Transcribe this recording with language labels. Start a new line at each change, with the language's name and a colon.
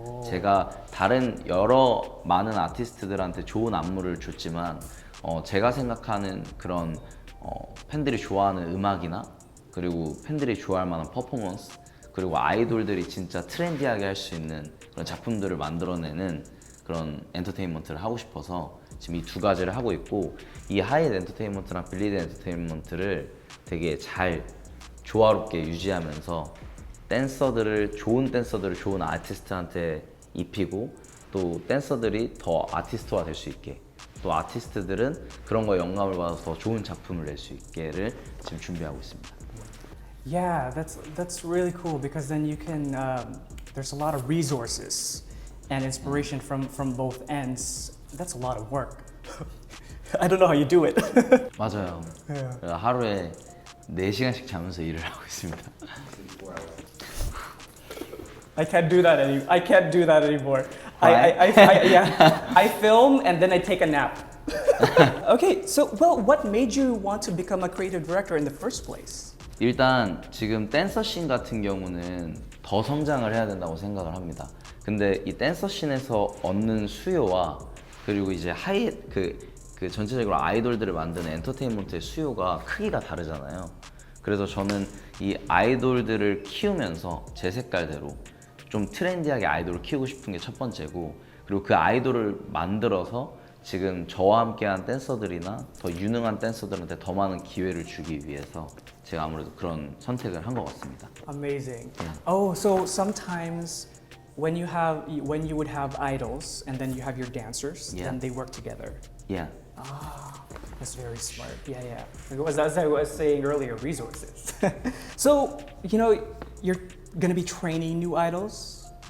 Korean: 제가 다른 여러 많은 아티스트들한테 좋은 안무를 줬지만 제가 생각하는 그런 팬들이 좋아하는 음악이나 그리고 팬들이 좋아할 만한 퍼포먼스 그리고 아이돌들이 진짜 트렌디하게 할 수 있는 그런 작품들을 만들어내는 그런 엔터테인먼트를 하고 싶어서 지금 이 두 가지를 하고 있고 이 하이햇 엔터테인먼트랑 빌리드 엔터테인먼트를 되게 잘 조화롭게 유지하면서 좋은 댄서들을 좋은 아티스트한테 입히고 또 댄서들이 더 아티스트화 될 수 있게 또 아티스트들은 그런 거에 영감을 받아서 더 좋은 작품을 낼 수 있게를 지금 준비하고 있습니다.
English: Yeah, that's really cool because then you can. There's a lot of resources and inspiration from both ends. That's a lot of work. I don't know how you do it.
Korean: 맞아요. 하루에 4시간씩 자면서 일을 하고 있습니다.
English: I can't do that anymore. I can't do that anymore. I film and then I take a nap. Okay, so what made you want to become a creative director in the first place?
Korean: 일단 지금 댄서 씬 같은 경우는 더 성장을 해야 된다고 생각을 합니다. 근데 이 댄서 씬에서 얻는 수요와 그리고 이제 그 전체적으로 아이돌들을 만드는 엔터테인먼트의 수요가 크기가 다르잖아요. 그래서 저는 이 아이돌들을 키우면서 제 색깔대로 좀 트렌디하게 아이돌을 키우고 싶은 게 첫 번째고 그리고 그 아이돌을 만들어서 지금 저와 함께한 댄서들이나 더 유능한 댄서들한테 더 많은 기회를 주기 위해서 제가 아무래도 그런 선택을 한 것 같습니다.
English: Amazing. Oh, so sometimes when you would have idols and then you have your dancers, Yeah. then they work together. Yeah. That's very smart. Yeah. As I was saying earlier, resources. So, you're gonna be training new idols.